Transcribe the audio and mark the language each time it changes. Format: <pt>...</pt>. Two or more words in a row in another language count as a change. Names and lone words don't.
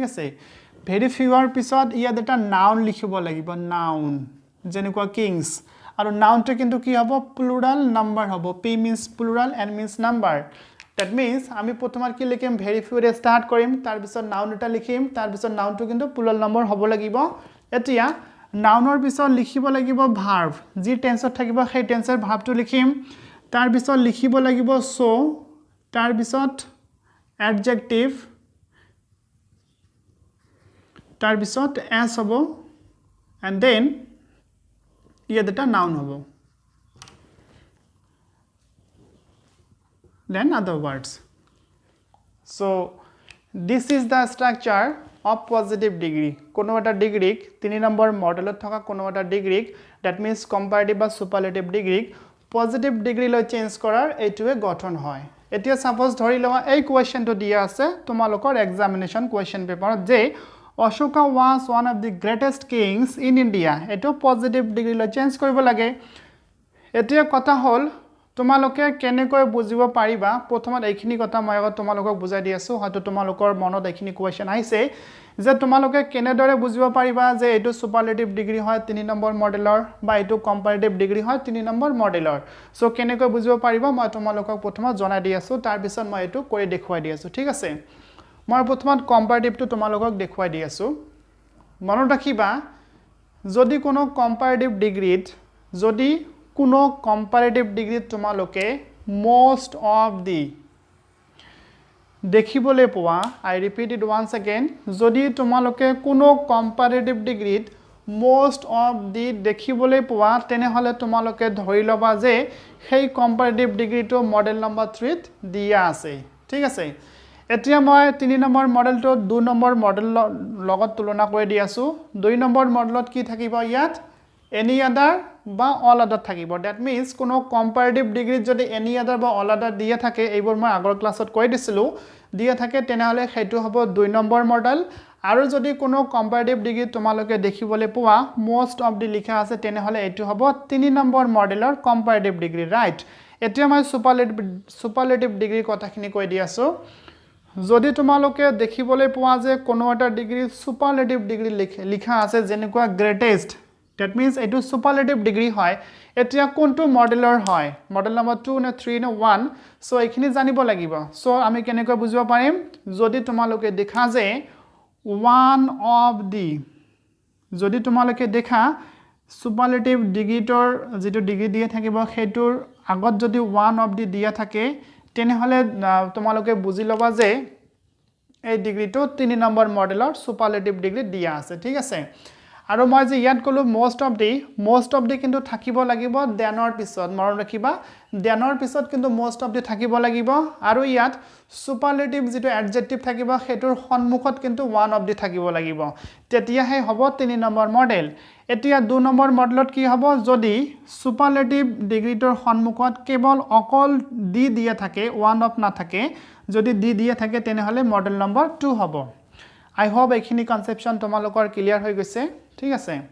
<as>আছে</as> <en>very fewer</en> <as>পিছত ইয়াত এটা নাউন লিখিব লাগিব নাউন যেনেকুৱা কিংছ আৰু নাউনটো কিন্তু কি হ'ব</as> <en>plural number</en> <as>হ'ব</as> <en>P means plural N means number that means</en> <as>আমি প্ৰথমত কি লিখিম</as> <en>very fewer</en> <as>ষ্টাৰ্ট কৰিম তাৰপিছত নাউন এটা লিখিম তাৰপিছত নাউনটো কিন্তু</as> <en>plural number</en> <as>হ'ব লাগিব এতিয়া নাউনৰ পিছত লিখিব লাগিব ভাৰ্ব যি টেন্সত থাকিব সেই টেন্সৰ ভাৰ্বটো লিখিম তাৰপিছত লিখিব লাগিব সো তাৰপিছত এডজেক্টিভ তাৰপিছত এছ হ'ব</as> <en>and then</en> <as>ইয়াত এটা নাউন হ'ব</as> <en>then other words so this is the structure of positive degree</en> <as>কোনো এটা ডিগ্ৰীক 3 নম্বৰ মডেলত থকা কোনো এটা ডিগ্ৰীক</as> <en>that means comparative</en> <as>বা superlative ডিগ্ৰীক</as> <en>positive degree</en> <as>চেঞ্জ কৰাৰ এইটোৱে গঠন হয় এতিয়া সাপোজ ধৰি লওয়া এই কোৱেশ্চনটো দিয়া আছে তোমালোকৰ</as> <en>examination question paper</en> <as>যে অশোকা</as> <en>was one of the greatest kings in India</en> <as>এটো পজিটিভ ডিগ্ৰীলৈ চেঞ্জ কৰিব লাগে এতিয়া কথা হ'ল তোমালোকে কেনেকৈ বুজিব পাৰিবা প্ৰথমত এইখিনি কথা মই আগত তোমালোকক বুজাই দি আছো হয়তো তোমালোকৰ মনত এইখিনি কোৱেশ্চন আহিছে যে তোমালোকে কেনেদৰে বুজিব পাৰিবা যে এইটো</as> <en>superlative degree</en> <as>হয় 3 নম্বৰ মডেলৰ বা এইটো</as> <en>comparative degree</en> <as>হয় 3 নম্বৰ মডেলৰ সো কেনেকৈ বুজিব পাৰিবা মই তোমালোকক প্ৰথমত জনাই দি আছো তাৰ পিছত মই এইটো কৰি দেখুৱাই দি আছো ঠিক আছে মই প্ৰথমত কম্পাৰেটিভটো তোমালোকক দেখুৱাই দি আছো মনত ৰাখিবা যদি কোনো</as> <en>comparative degree</en> <as>যদি কোনো</as> <en>comparative degree</en> <as>তোমালোকে</as> <en>most of the</en> <as>দেখিবলৈ পোৱা</as> <en>I repeat it once again</en> <as>যদি তোমালোকে কোনো</as> <en>comparative degree most of the</en> <as>দেখিবলৈ পোৱা তেনেহলে তোমালোকে ধৰি লবা যে সেই</as> <en>comparative degree model number</en> <as>3 ত দিয়া আছে ঠিক আছে এতিয়া মই 3 নম্বৰ মডেলটো 2 নম্বৰ মডেল লগত তুলনা কৰি দি আছো 2 নম্বৰ মডেলত কি থাকিব ইয়াত</as> <en>any other</en> <as>বা</as> <en>all other</en> <as>থাকিব</as> <en>that means</en> <as>কোনো</as> <en>comparative degree</en> <as>যদি</as> <en>any other</en> <as>বা all other দিয়া থাকে এইবোৰ মই আগৰ ক্লাছত কৈ দিছিলো দিয়া থাকে তেনেহলে সেইটো হ'ব 2 নম্বৰ মডেল আৰু যদি কোনো</as> <en>comparative degree</en> <as>তোমালোকে দেখিবলৈ পোৱা</as> <en>most of the</en> <as>লিখা আছে তেনেহলে এইটো হ'ব 3 নম্বৰ মডেলৰ</as> <en>comparative degree</en> <as>ৰাইট এতিয়া মই</as> <en>superlative degree</en> <as>কথাখিনি কৈ দি আছো যদি তোমালোকে দেখিবলৈ পোৱা যে কোনো এটা ডিগ্ৰী</as> <en>superlative degree</en> <as>লিখা আছে যেনেকুৱা গ্ৰেটেষ্ট</as> <en>that means</en> <as>এইটো</as> <en>superlative degree</en> <as>হয় এতিয়া কোনটো মডেলৰ হয়</as> <en>model number</en> <as>2 নে 3 নে 1 সো এইখিনি জানিব লাগিব সো আমি কেনেকৈ বুজিব পাৰিম যদি তোমালোকে দেখা যে</as> <en>one of the</en> <as>যদি তোমালোকে দেখা</as> <en>superlative degree</en> <as>যেটো ডিগ্ৰী দিয়া থাকিব হেতুৰ আগত যদি</as> <en>one of the</en> <as>দিয়া থাকে তেনেহলে তোমালোকে বুজি লবা যে এই ডিগ্ৰীটো 3 নম্বৰ মডেলৰ</as> <en>superlative degree</en> <as>দিয়া আছে ঠিক আছে আৰু মই যে ইয়াত কলো</as> <en>most of the</en> <as>কিন্তু থাকিব লাগিব দেনৰ পিছত মনত ৰাখিবা দেনৰ পিছত কিন্তু</as> <en>most of the</en> <as>থাকিব লাগিব আৰু ইয়াত সুপাৰলেটিভ যেটো এডজেক্টিভ থাকিব হেতুৰ সন্মুখত কিন্তু</as> <en>one of the</en> <as>থাকিব লাগিব তেতিয়াহে হ'ব 3 নম্বৰ মডেল এতিয়া 2 নম্বৰ মডেলত কি হ'ব যদি</as> <en>superlative degree</en> <as>সন্মুখত কেৱল অকল ডি দিয়া থাকে</as> <en>one of</en> <as>নাথাকে যদি ডি দিয়া থাকে তেনেহলে</as> <en>model number</en> <as>2 হ'ব</as> <en>I hope</en> <as>এইখিনি কনসেপচন তোমালোকৰ ক্লিয়াৰ হৈ গৈছে ঠিক আছে</as>